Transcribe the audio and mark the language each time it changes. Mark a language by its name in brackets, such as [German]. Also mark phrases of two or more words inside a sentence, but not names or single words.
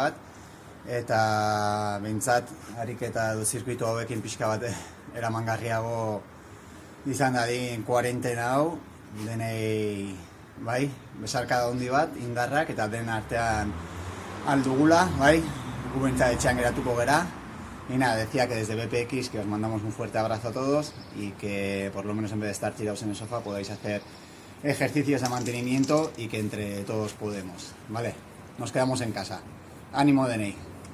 [Basque] bat, eta behintzat ariketa edo zirkuitu hauekin pixka bat eramangarriago izan dadin kuarentena hau, denei, bai, besarkada handi bat, indarrak, eta den artean aldugula, bai, gu behintzat etxean geratuko gera. [Spanish] Y nada, decía que desde BPX que os mandamos un fuerte abrazo a todos y que por lo menos en vez de estar tirados en el sofá podáis hacer ejercicios de mantenimiento y que entre todos podemos, ¿vale? Nos quedamos en casa. Ánimo, DNI.